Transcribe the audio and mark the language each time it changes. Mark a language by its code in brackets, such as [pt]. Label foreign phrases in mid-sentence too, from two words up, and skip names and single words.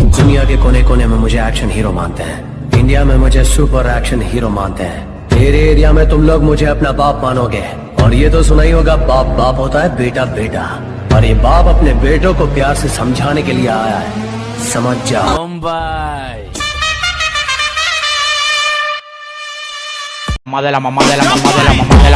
[hi] दुनिया के कोने कोने में मुझे [en] action hero [hi] मानते हैं, इंडिया में मुझे [en] super action hero [hi] मानते हैं। मेरे एरिया में तुम लोग मुझे अपना बाप मानोगे, और ये तो सुना ही होगा बाप बाप होता है बेटा बेटा, और ये बाप अपने बेटों को प्यार से समझाने के लिए आया है, समझ जाओ। [es] Mamá de la mamá de la mamá de la mamá